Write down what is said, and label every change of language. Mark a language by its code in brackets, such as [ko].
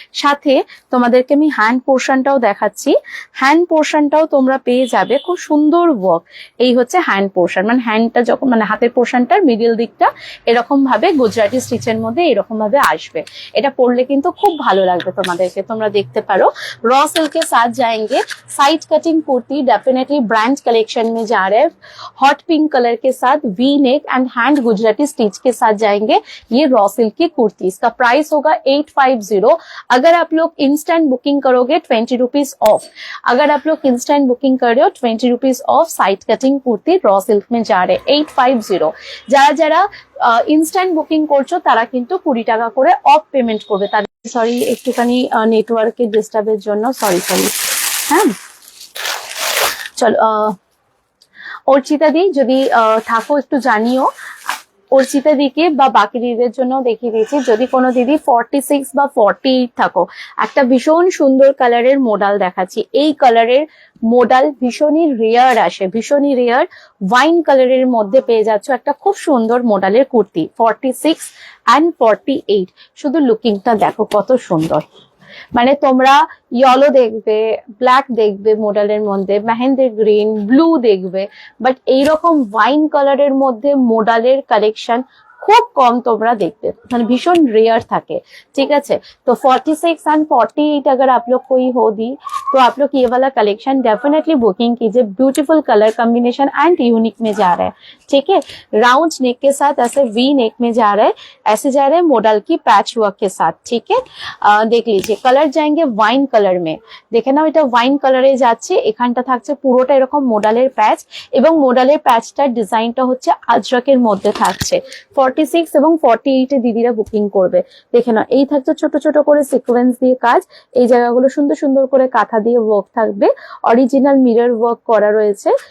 [bn] সাথে তোমাদেরকে আমি হ্যান্ড পোর্শনটাও দেখাচ্ছি, হ্যান্ড পোর্শনটাও তোমরা পেয়ে যাবে খুব সুন্দর ওয়ার্ক। এই হচ্ছে হ্যান্ড পোর্শন, মানে হ্যান্ডটা যখন মানে হাতের পোর্শনটার মিডিল দিকটা এরকম ভাবে গুজরাটি স্টিচের মধ্যে এরকম ভাবে আসবে। এটা পরলে কিন্তু খুব ভালো লাগবে তোমাদেরকে, তোমরা देखते पारो। [hi] रॉ सिल्क के साथ जाएंगे side cutting kurti, definitely brand collection में जा रहे हैं। हॉट पिंक कलर के साथ V neck and hand Gujarati stitch के साथ जाएंगे ये रॉ सिल्क की कुर्ती। इसका प्राइस होगा 850। अगर आप लोग इंस्टेंट बुकिंग करोगे 20 रुपीज ऑफ। अगर आप लोग इंस्टेंट बुकिंग कर रहे हो 20 rupees of side cutting kurti raw silk में जा रहे 850। [bn] যারা যারা ইনস্ট্যান্ট বুকিং করছো তারা কিন্তু 20 টাকা করে অফ পেমেন্ট করবে। তার সরি একটুখানি নেটওয়ার্কের ডিস্টার্বের জন্য, সরি। হ্যাঁ, চলো অর্চিতা দি যদি থাকো একটু জানিও। অর্চিতা দিকে বা বাকি দিদিদের জন্য দেখিয়ে দিয়েছি, যদি কোনো দিদি 46 বা 48 থাকো, একটা ভীষণ সুন্দর কালারের মডেল দেখাচ্ছি। এই কালারের মডেল ভীষণই রেয়ার আসে, ভীষণই রেয়ার। ওয়াইন কালারের মধ্যে পেয়ে যাচ্ছ একটা খুব সুন্দর মডেলের কুর্তি 46 অ্যান্ড 48। শুধু লুকিংটা দেখো কত সুন্দর, মানে তোমরা ইয়েলো দেখবে, ব্ল্যাক দেখবে মডেলের মধ্যে, মেহেন্দি গ্রিন, ব্লু দেখবে, বাট এইরকম ওয়াইন কালারের মধ্যে মডেলের কালেকশন খুব কম তোমরা देखते, মানে ভীষণ रेयर থাকে। [hi] ठीक है, तो 46 एंड 48 अगर आप लोग कोई हो दी तो आप लोग ये वाला कलेक्शन डेफिनेटली बुकिंग कीजिए। Beautiful colour combination and unique में जा रहा है। ठीक है, राउंड नेक के साथ ऐसे वी नेक में जा रहा है, ऐसे जा रहे हैं मॉडल की पैच वर्क के साथ। ठीक है, देख लीजिए कलर जाएंगे वाइन कलर में। देखे ना [bn] এটা ওয়াইন কালারে যাচ্ছে, এখানটা থাকছে পুরোটা এরকম মডেলের প্যাচ এবং মডেলের প্যাচটার ডিজাইনটা হচ্ছে আজরাকের মধ্যে থাকছে। 46 এবং 48 এ দিদিরা বুকিং করবে। দেখে না এই থাকছে ছোট ছোট করে সিকোয়েন্স দিয়ে কাজ, এই জায়গাগুলো সুন্দর সুন্দর করে কাঁথা দিয়ে ওয়ার্ক থাকবে, অরিজিনাল মিরর ওয়ার্ক করা রয়েছে।